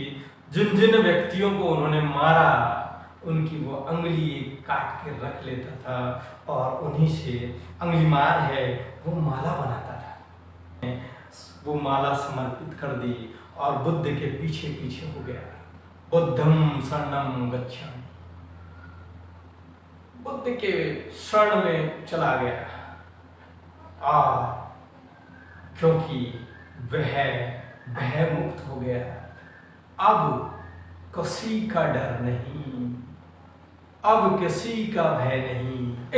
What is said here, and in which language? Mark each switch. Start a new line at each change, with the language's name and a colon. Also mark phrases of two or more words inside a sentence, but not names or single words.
Hindi: जिन जिन व्यक्तियों को उन्होंने मारा उनकी वो अंगुली काट के रख लेता था और उन्हीं से अंगुलीमाल है वो माला बनाता था। वो माला समर्पित कर दी और बुद्ध के पीछे पीछे हो गया।
Pali: बुद्धं शरणं गच्छामि,
Hindi: बुद्ध के शरण में चला गया। और क्योंकि वह भय मुक्त हो गया, अब किसी का डर नहीं, अब किसी का भय नहीं।